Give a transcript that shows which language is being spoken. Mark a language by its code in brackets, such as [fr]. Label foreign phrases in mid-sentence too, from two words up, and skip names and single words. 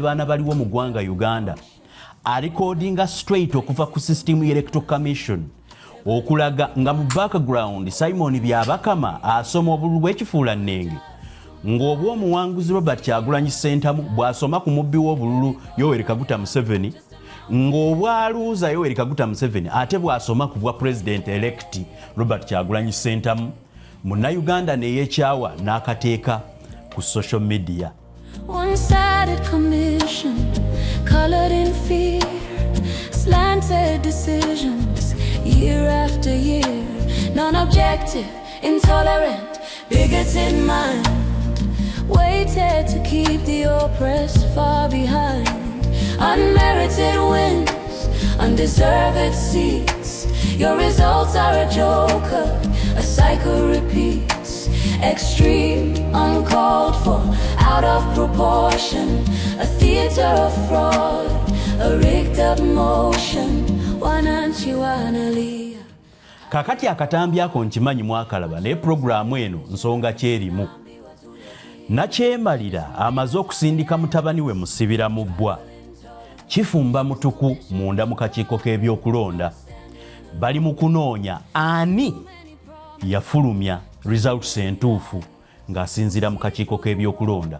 [lg] baana baliwo mu ggwanga Uganda alikodinga straight okuva ku [en] system electoral commission [lg] okulaga nga mu background Simon Byabakama asoma obululu bw'ekifuula nnenge ng'obw'omuwanguzi Robert Kyagulanyi Sentamu bw'asoma ku mubbi w'obululu Yoweri Kaguta Museveni ng'obwaluuza Yoweri Kaguta Museveni ate bw'asoma ku bwa [en] president elect [lg] Robert Kyagulanyi Sentamu munnayuganda ne yeekyawa n'akateeka ku [en] social media. One-sided commission, colored in fear, slanted decisions, year after year, non-objective, intolerant, bigots in mind, waited to keep the oppressed far behind. Unmerited wins, undeserved seats, your results are a joker, a cycle repeats. Extreme, uncalled for, out of proportion, a theater of fraud, a rigged up motion. [sw] Wananchi wanalia. [lg] Kakati akatambi ako nkimanyi mwakalaba ne programu eno nsonga kyerimu. Nakyemalira amaze okusindika mutabani we musibira mu bbwa. Kifumba mutuku munda mu kakiiko k'ebyokulonda. Bali mu kunoonya ani yafulumya results entuufu ng'asinziira mu kakiiko k'ebyokulonda.